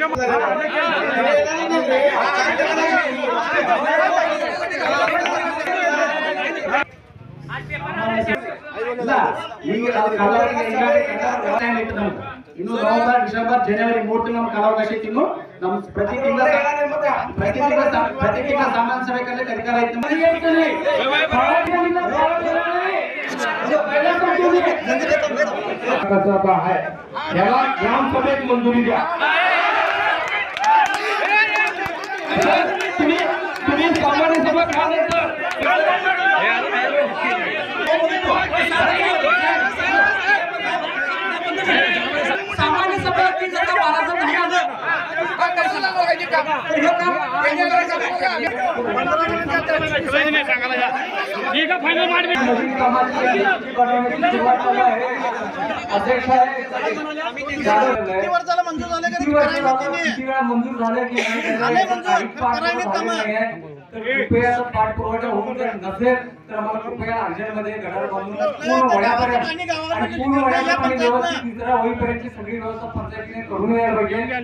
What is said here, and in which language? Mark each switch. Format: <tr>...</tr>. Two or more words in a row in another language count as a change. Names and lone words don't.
<kn>ಈಗ ಇನ್ನು ನವೆಂಬರ್ ಡಿಸೆಂಬರ್ ಜನವರಿ 3 ತಿಂಗಳು ನಮ್ಗೆ ಕಾಲಾವಕಾಶ ಇತ್ತು. ಇನ್ನು ನಮ್ ಪ್ರತಿ ತಿಂಗಳ ಸಾಮಾನ್ಯ ಸಭೆ ಅಧಿಕಾರ ಐತೆ.</kn> <mr>याला ग्रामसभेत मंजुरी द्या. तुम्ही सामान्य सभा खाल्यानंतर सामान्य सभा</mr> <kn>ಈಗ ಫೈನಲ್ ಮಾಡ್ಬೇಕು.</kn> <mr>अध्यक्ष आहे मंजूर झाले की कृपया पाठपुरावा होऊन जर नसेल तर आम्हाला कृपया अर्जंटमध्ये गटार बांधून पूर्ण वड्यापर्यंत आणि पूर्ण वड्याच्या पाणी व्यवस्थित निचरा होईपर्यंतची सगळी व्यवस्था पंचायतीने करून यायला पाहिजे.</mr>